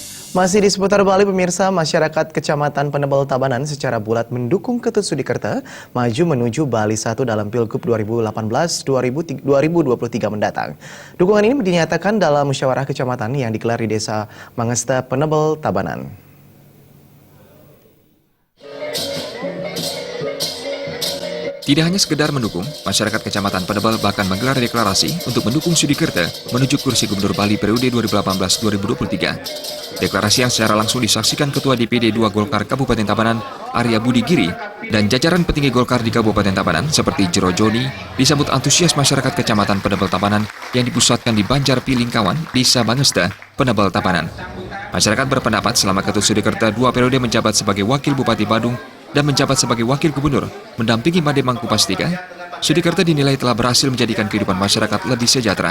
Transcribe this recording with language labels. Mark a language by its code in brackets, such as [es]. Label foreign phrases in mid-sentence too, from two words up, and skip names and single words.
[id] Masih di seputar Bali, pemirsa, masyarakat Kecamatan Penebel Tabanan secara bulat mendukung Ketut Sudikerta maju menuju Bali 1 dalam Pilgub 2018-2023 mendatang. Dukungan ini dinyatakan dalam musyawarah kecamatan yang digelar di Desa Mangesta Penebel Tabanan. Tidak hanya sekedar mendukung, masyarakat Kecamatan Penebel bahkan menggelar deklarasi untuk mendukung Sudikerta menuju kursi Gubernur Bali periode 2018-2023. Deklarasi yang secara langsung disaksikan Ketua DPD 2 Golkar Kabupaten Tabanan, Arya Budi Giri, dan jajaran petinggi Golkar di Kabupaten Tabanan seperti Jero Joni disambut antusias masyarakat Kecamatan Penebel Tabanan yang dipusatkan di Banjar Pilingkawan, Desa Mangesta, Penebel Tabanan. Masyarakat berpendapat selama Ketut Sudikerta 2 periode menjabat sebagai Wakil Bupati Badung dan menjabat sebagai Wakil Gubernur mendampingi Made Mangkupastika, Sudikerta dinilai telah berhasil menjadikan kehidupan masyarakat lebih sejahtera.